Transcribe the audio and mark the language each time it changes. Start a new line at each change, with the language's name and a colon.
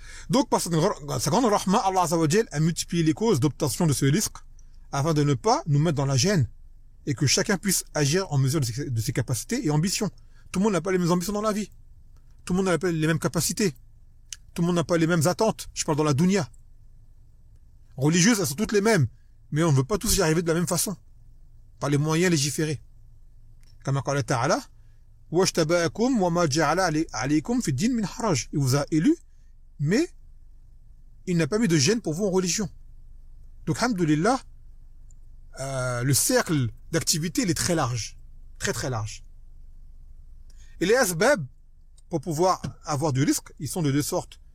French: Donc, par sa grande rahma, Allah Azza wa Jal a multiplié les causes d'obtention de ce risque afin de ne pas nous mettre dans la gêne et que chacun puisse agir en mesure de ses capacités et ambitions. Tout le monde n'a pas les mêmes ambitions dans la vie. Tout le monde n'a pas les mêmes capacités. Tout le monde n'a pas les mêmes attentes. Je parle dans la dunya. Religieuses, elles sont toutes les mêmes, mais on ne veut pas tous y arriver de la même façon, par les moyens légiférés. Comme Allah Ta'ala,
Arabic: وَاشْتَبَاكُمْ وَمَا جَعَلَ عَلَيْكُمْ فِي الدِّينِ مِنْ حَرَجٍ.
French: Il vous a élu, mais il n'a pas mis de gêne pour vous en religion. Donc, alhamdoulilah, le cercle d'activité, il est très large. Très très large. Et les asbab, pour pouvoir avoir du risque, ils sont de deux sortes.